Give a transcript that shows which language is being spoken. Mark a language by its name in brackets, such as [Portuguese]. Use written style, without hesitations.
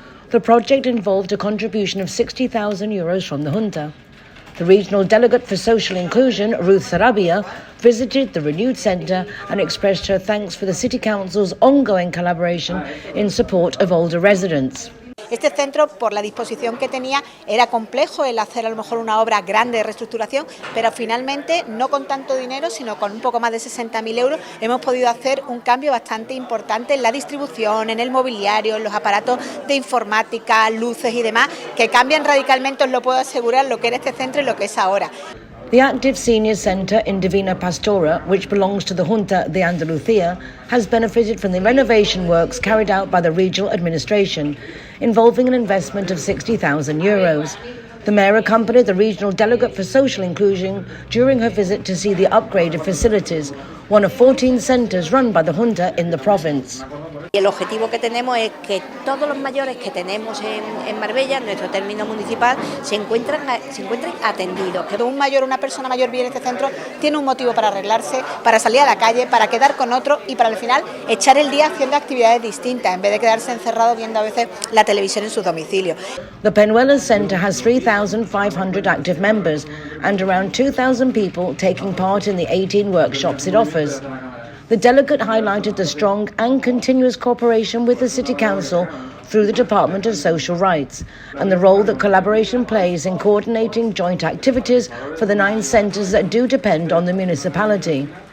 [English] The project involved a contribution of €60,000 from the Junta. The regional delegate for social inclusion, Ruth Sarabia, visited the renewed centre and expressed her thanks for the City Council's ongoing collaboration in support of older residents. [Spanish] Este centro, por la disposición que tenía, era complejo el hacer a lo mejor una obra grande de reestructuración, pero finalmente, no con tanto dinero, sino con un poco más de 60.000 euros, hemos podido hacer un cambio bastante importante en la distribución, en el mobiliario, en los aparatos de informática, luces y demás, que cambian radicalmente, os lo puedo asegurar, lo que era este centro y lo que es ahora. [English] The active senior centre in Divina Pastora, which belongs to the Junta de Andalucía, has benefited from the renovation works carried out by the regional administration, involving an investment of €60,000. The mayor accompanied the regional delegate for social inclusion during her visit to see the upgraded facilities, one of 14 centres run by the Junta in the province. [Spanish] Y el objetivo que tenemos es que todos los mayores que tenemos en Marbella, en nuestro término municipal, se encuentren atendidos. Que un mayor, una persona mayor viene a este centro, tiene un motivo para arreglarse, para salir a la calle, para quedar con otro y para al final echar el día haciendo actividades distintas, en vez de quedarse encerrado viendo a veces la televisión en su domicilio. [English] The Penuelas Centre has 3,500 active members and around 2,000 people taking part in the 18 workshops it offers. The delegate highlighted the strong and continuous cooperation with the City Council through the Department of Social Rights and the role that collaboration plays in coordinating joint activities for the 9 centres that do depend on the municipality.